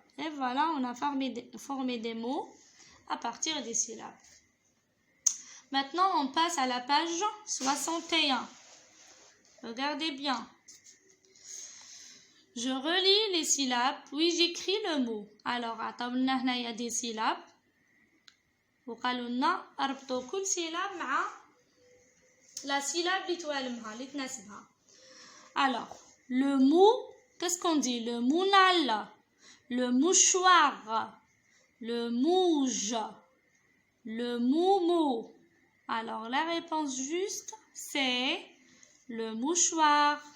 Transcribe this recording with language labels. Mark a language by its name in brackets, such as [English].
[French] Et voilà, on a formé des mots à partir des syllabes. Maintenant, on passe à la page 61. Regardez bien. Je relis les syllabes, puis j'écris le mot. Alors, il y a des syllabes. [Arabic] وقالوا لنا اربطوا كل syllabe مع la syllabe اللي تناسبها. [French] Alors, le mou, qu'est-ce qu'on dit? Le mounal, le mouchoir, le mouge, le moumou. Alors, la réponse juste, c'est le mouchoir.